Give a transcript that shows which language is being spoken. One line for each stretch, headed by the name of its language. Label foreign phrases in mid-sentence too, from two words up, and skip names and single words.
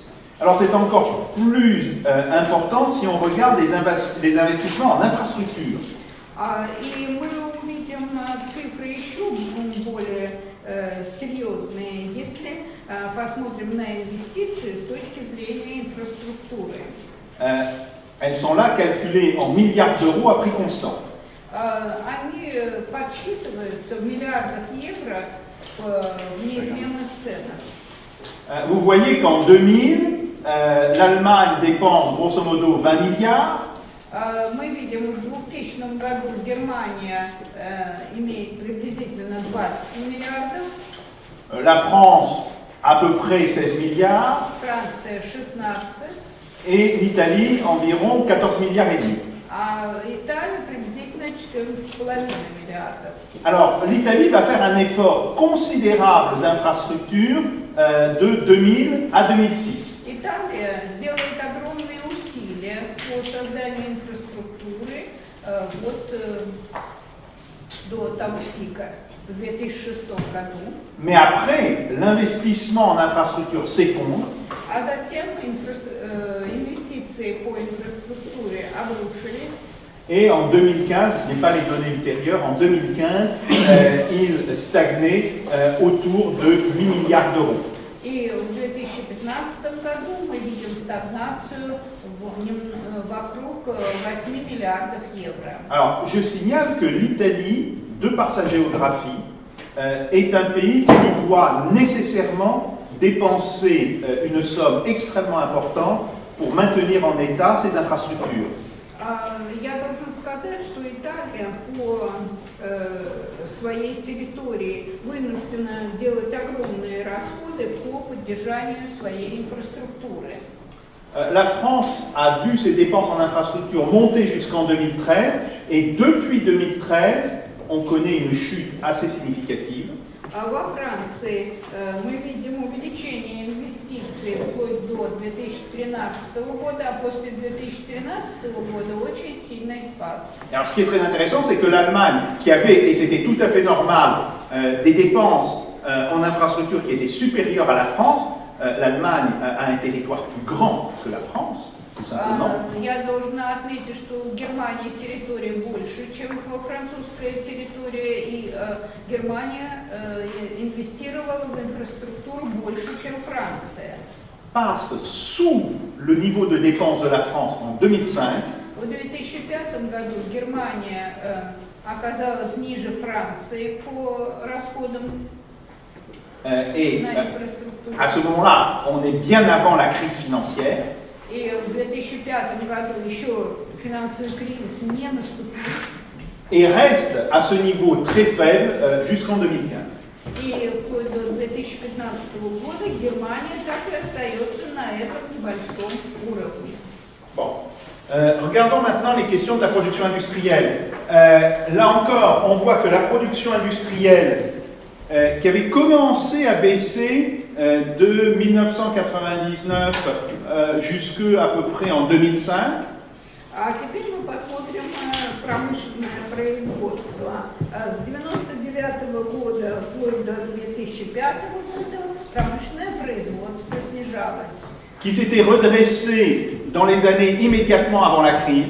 French: Alors c'est encore plus important si on regarde les investissements en infrastructure.
Russian: И мы увидим цифры еще более серьезные, если посмотрим на инвестиции с точки зрения инфраструктуры.
French: Elles sont là calculées en milliards d'euros à prix constant.
Russian: Они подсчитываются в миллиардах евро в неизменных ценах.
French: Vous voyez qu'en 2000, l'Allemagne dépense grosso modo 20 milliards.
Russian: Мы видим, в 2000 году Германия имеет приблизительно 20 миллиардов.
French: La France, à peu près 16 milliards.
Russian: Франция 16.
French: Et l'Italie, environ 14 milliards et demi.
Russian: А Италия приблизительно 14,5 миллиардов.
French: Alors, l'Italie va faire un effort considérable d'infrastructure de 2000 à 2006.
Russian: Италия сделает огромные усилия по созданию инфраструктуры до того пика в 2006 году.
French: Mais après, l'investissement en infrastructure s'effondre.
Russian: А затем инвестиции по инфраструктуре обрушились.
French: Et en 2015, je n'ai pas les données ultérieures, en 2015, il stagnait autour de 8 milliards d'euros.
Russian: И в 2015 году мы видим стагнацию вокруг 8 миллиардов евро.
French: Alors, je signale que l'Italie, de par sa géographie, est un pays qui doit nécessairement dépenser une somme extrêmement importante pour maintenir en état ses infrastructures.
Russian: Я должен сказать, что Италия по своей территории вынуждена делать огромные расходы по поддержанию своей инфраструктуры.
French: La France a vu ses dépenses en infrastructure monter jusqu'en 2013 et depuis 2013, on connaît une chute assez significative.
Russian: Во Франции мы видим увеличение инвестиций вплоть до 2013 года, а после 2013 года очень сильный спад.
French: Alors, ce qui est très intéressant, c'est que l'Allemagne, qui avait, et c'était tout à fait normal, des dépenses en infrastructure qui étaient supérieures à la France, l'Allemagne a un territoire plus grand que la France, tout simplement.
Russian: Я должна отметить, что в Германии территория больше, чем французская территория, и Германия инвестировала в инфраструктуру больше, чем Франция.
French: Passe sous le niveau de dépenses de la France en 2005.
Russian: В 2005 году Германия оказалась ниже Франции по расходам
French: Et
Russian: на инфраструктуру.
French: à ce moment-là, on est bien avant la crise financière.
Russian: И в 2005 году еще финансовый кризис не наступил.
French: Et reste à ce niveau très faible jusqu'en 2015.
Russian: И вплоть до 2015 года Германия так и остается на этом небольшом уровне.
French: Bon. Regardons maintenant les questions de la production industrielle. Là encore, on voit que la production industrielle, qui avait commencé à baisser de 1999 jusqu'à peu près en 2005,
Russian: А теперь мы посмотрим промышленная производства. С 1999 года вплоть до 2005 года промышленное производство снижалось.
French: qui s'était redressé dans les années immédiatement avant la crise,